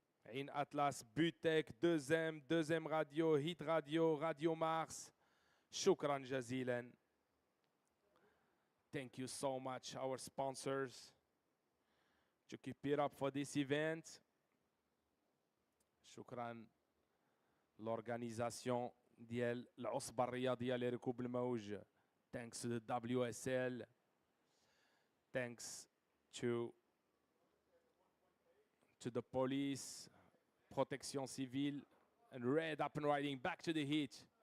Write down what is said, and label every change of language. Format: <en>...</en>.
<en>In Atlas, Butek, 2M Radio, Hit Radio, Radio Mars.</en> <ar>Shukran jazilan.</ar> <en>Thank you so much, our sponsors, to keep it up for this event.</en> <ar>شكرا l'organisation ديال العصبة الرياضية لركوب الموج.</ar> <en>Thanks to the WSL. Thanks to the police, protection civile, and Red Up and Riding. Back to the heat.</en>